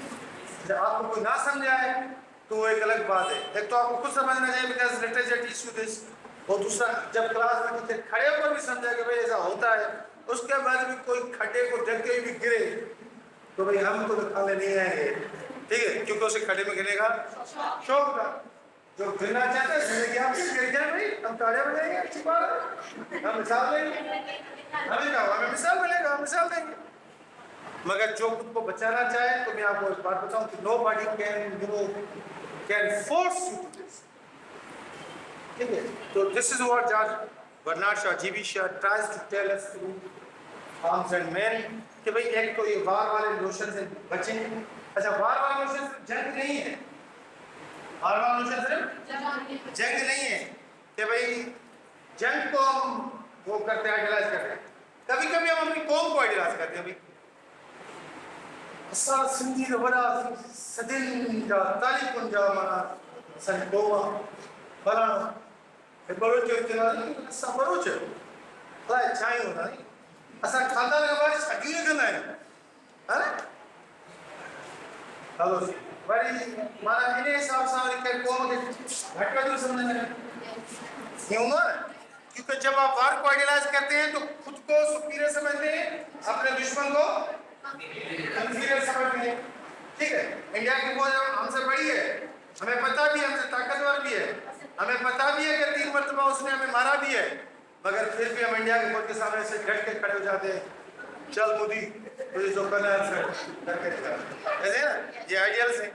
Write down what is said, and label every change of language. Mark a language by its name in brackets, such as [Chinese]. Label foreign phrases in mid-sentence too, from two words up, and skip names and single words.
[Urdu] جب آپ کو کوئی نہ سمجھائے تو وہ ایک الگ بات ہے، ایک تو آپ کو خود سمجھنا چاہیے [English] because literature teach you this, [Urdu] اور دوسرا جب کلاس میں ٹیچر کھڑے ہو کر بھی سمجھا کہ بھائی ایسا ہوتا ہے، اس کے بعد بھی کوئی کھڈے کو دیکھتے ہوئے بھی گرے تو بھائی ہم تو نکالنے نہیں آئیں گے، ٹھیک ہے، کیونکہ اسے کھڈے میں گرنے کا شوق تھا. جو گرنا چاہتے ہیں کیا گر جائے بھائی، ہم تالیاں بجائیں گے، اچھی بات ہے، ہم مثال دیں گے، ہمیں کیا ہمیں مثال ملے گا، ہم مثال دیں گے. مگر جو خود کو بچانا چاہے تو میں آپ کو ایک بات بتاؤں کہ [English] nobody can force you to this, [Urdu] ٹھیک ہے. [English] تو this is what judge Bernard Shaw, GB Shaw tries to tell us through Arms and Man [Urdu] کہ بھائی ایک تو یہ وار والے نوشن سے بچیں. اچھا، وار والے نوشن جنگ نہیں ہے، وار والے نوشن صرف جنگ نہیں ہے کہ بھائی جنگ کو ہم وہ کرتے ہیں، آئیڈیلائز کرتے ہیں، کبھی کبھی ہم اپنی قوم کو آئیڈیلائز کرتے ہیں. [Sindhi] भाई असा सिंधी जो बड़ा सदिन जा तारीख जा माना सन गोवा फलाना बरोच इतना असा बरोच अलाए छाई [Urdu] ہونا نہیں [Sindhi] असा [Urdu] خاندان کے بارے [Sindhi] शादियूं कंदा आहियूं, है हलो वरी माना इन हिसाब सां वरी कंहिं क़ौम खे घटि वधि सम्झंदा आहिनि, ईअं हूंदो आहे न, [Urdu] کیونکہ جب آپ وار کو آئیڈیلائز کرتے ہیں تو خود کو سپیریئر سمجھتے ہیں، اپنے دشمن کو انفیریئر سمجھتے ہیں، ٹھیک ہے. انڈیا کی فوج ہم سے بڑی ہے، ہمیں پتا بھی ہے، ہم سے طاقتور بھی ہے، ہمیں پتا بھی ہے کہ 3 مرتبہ اس نے ہمیں مارا بھی ہے، مگر پھر بھی ہم انڈیا کی فوج کے سامنے سے ڈٹ کے کھڑے ہو جاتے ہیں، چل مودی تجھے جو کرنا ہے کر کے دکھا، ایسے نا، یہ آئیڈیلز ہیں.